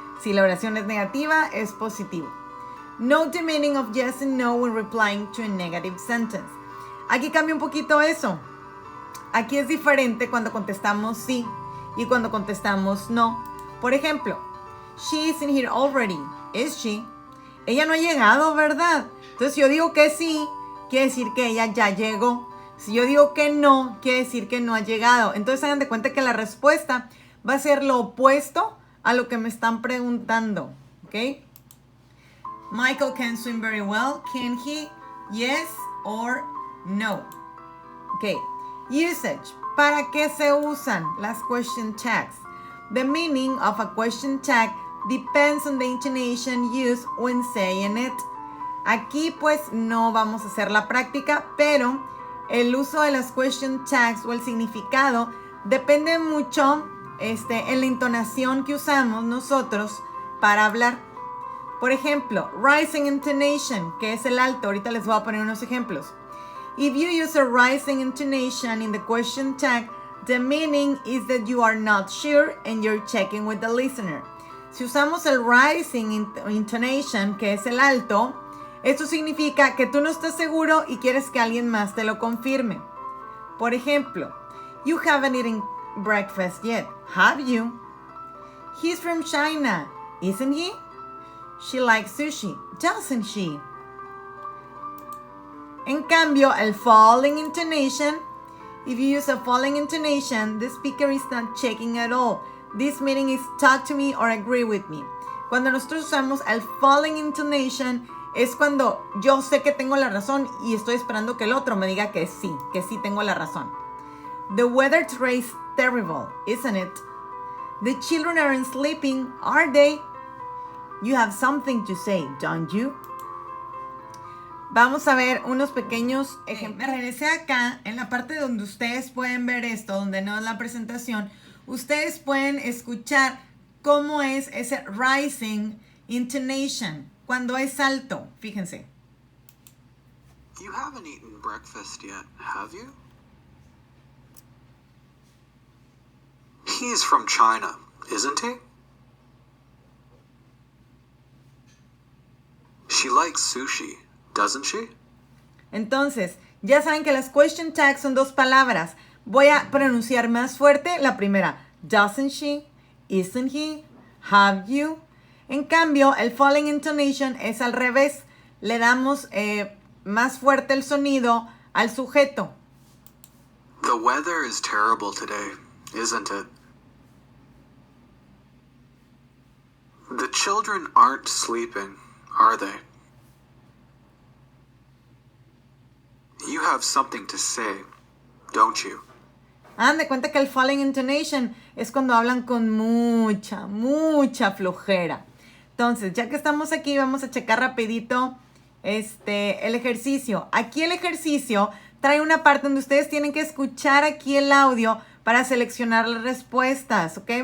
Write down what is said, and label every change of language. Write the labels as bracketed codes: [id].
[es] Si la oración es negativa, es positivo. [en] Note the meaning of yes and no when replying to a negative sentence. [es] Aquí cambia un poquito eso. Aquí es diferente cuando contestamos sí y cuando contestamos no. Por ejemplo, [en] she isn't here already, is she? [es] Ella no ha llegado, ¿verdad? Entonces, si yo digo que sí, quiere decir que ella ya llegó. Si yo digo que no, quiere decir que no ha llegado. Entonces, hagan de cuenta que la respuesta va a ser lo opuesto a lo que me están preguntando. ¿Ok? [en] Michael can swim very well. Can he? Yes or no. Ok. Usage. [es] ¿Para qué se usan las question tags? [en] The meaning of a question tag depends on the intonation used when saying it. [es] Aquí pues no vamos a hacer la práctica, pero el uso de las question tags o el significado depende mucho en la entonación que usamos nosotros para hablar. Por ejemplo, rising intonation, que es el alto. Ahorita les voy a poner unos ejemplos. [en] If you use a rising intonation in the question tag, the meaning is that you are not sure and you're checking with the listener. [es] Si usamos el rising intonation, que es el alto, esto significa que tú no estás seguro y quieres que alguien más te lo confirme. Por ejemplo, [en] you haven't eaten breakfast yet, have you? He's from China, isn't he? She likes sushi, doesn't she? [es] En cambio, el [en] falling intonation, if you use a falling intonation, the speaker is not checking at all. This meaning is talk to me or agree with me. [es] Cuando nosotros usamos el falling intonation, es cuando yo sé que tengo la razón y estoy esperando que el otro me diga que sí tengo la razón. [en] The weather today is terrible, isn't it? The children aren't sleeping, are they? You have something to say, don't you? [es] Vamos a ver unos pequeños ejemplos. Me regresé acá, en la parte donde ustedes pueden ver esto, donde no es la presentación. Ustedes pueden escuchar cómo es ese rising intonation, cuando es alto. Fíjense. [en] You haven't eaten breakfast yet, have you? He's from China, isn't he? She likes sushi, doesn't she? [es] Entonces, ya saben que las question tags son dos palabras. Voy a pronunciar más fuerte la primera. [en] Doesn't she? Isn't he? Have you? [es] En cambio, el falling intonation es al revés. Le damos más fuerte el sonido al sujeto. [en] The weather is terrible today, isn't it? The children aren't sleeping, are they? You have something to say, don't you? [es] Hagan de cuenta que el falling intonation es cuando hablan con mucha flojera. Entonces, ya que estamos aquí, vamos a checar rapidito el ejercicio. Aquí el ejercicio trae una parte donde ustedes tienen que escuchar aquí el audio para seleccionar las respuestas, ¿ok?